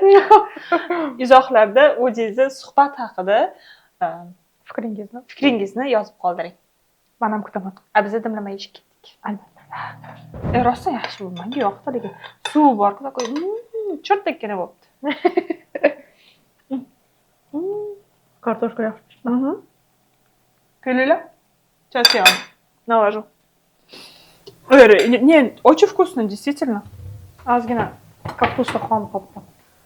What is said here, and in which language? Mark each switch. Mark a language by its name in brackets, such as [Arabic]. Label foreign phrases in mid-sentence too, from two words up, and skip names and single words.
[Uzbek] Izohlarda o'zingizni suhbat haqida fikringizni yozib qoldiring. Men ham kutaman. Biz dimlama yeyishga ketdik. Albatta. Rosa yaxshi bu. Menga yoqdi lekin suv bor, такой chortdakkina bo'libdi. Kartoshka yaxshi. [Russian] Келила? Сейчас я вам наложу. Не, очень вкусно, действительно. [Uzbek] Ozgina kapusta xom qolibdi.